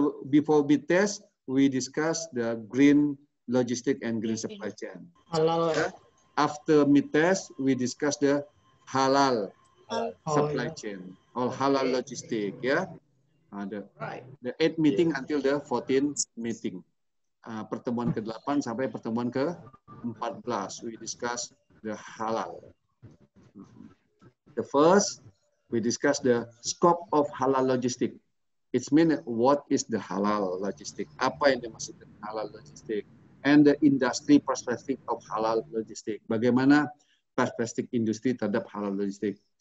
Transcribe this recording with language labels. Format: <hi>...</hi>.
<en>Before bid test, we discuss the green logistic and green supply chain. Halal. After mid test, we discuss the halal supply chain or halal logistic. Ya, the 8th meeting until the 14th meeting.</en> <id>Pertemuan ke-8 sampai pertemuan ke-14,</id> <en>we discuss the halal. The first, we discuss the scope of halal logistic. It means what is the halal logistic?</en> <id>Apa yang dimaksud dengan halal logistic?</id> <en>And the industry perspective of halal logistic.</en> <id>Bagaimana perspektif industri terhadap halal logistik?</id>